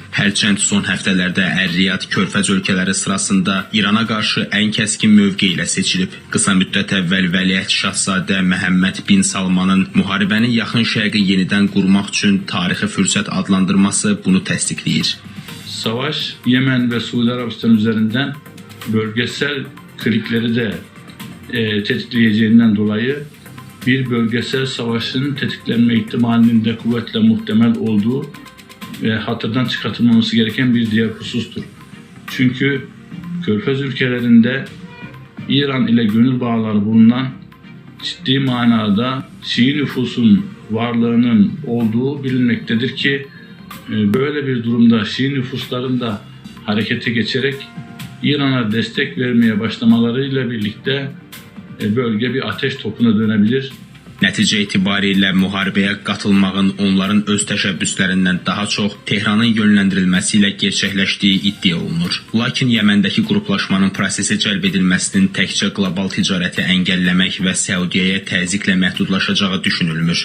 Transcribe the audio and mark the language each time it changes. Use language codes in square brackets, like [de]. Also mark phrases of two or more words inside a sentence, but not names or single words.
[az] Hərçənd son həftələrdə Ər-Riyad Körfəz ölkələri sırasında İrana qarşı ən kəskin mövqe ilə seçilib. Qısa müddət əvvəl Vəliəhd Şahzadə Məhəmməd bin Salmanın müharibəni Yaxın Şərqi yenidən qurmaq üçün tarixi fürsət adlandırması bunu təsdiqləyir. [tr] Savaş, Yemen ve Suudi Arabistan üzerinden bölgesel klikleri de tetikleyeceğinden dolayı bir bölgesel savaşın tetiklenme ihtimalinin de kuvvetle muhtemel olduğu ve hatırdan çıkartılmaması gereken bir diğer husustur. Çünkü Körfez ülkelerinde İran ile gönül bağları bulunan ciddi manada Şii nüfusun varlığının olduğu bilinmektedir ki böyle bir durumda Şii nüfusların da harekete geçerek İran'a destek vermeye başlamalarıyla birlikte bölge bir ateş topuna dönebilir. [az] Nəticə etibarilə müharibəyə qatılmağın onların öz təşəbbüslərindən daha çox Tehranın yönləndirilməsi ilə gerçəkləşdiyi iddia olunur. Lakin Yəməndəki qruplaşmanın prosesə cəlb edilməsinin təkcə qlobal ticarəti əngəlləmək və Səudiyyəyə təzyiqlə məhdudlaşacağı düşünülmür.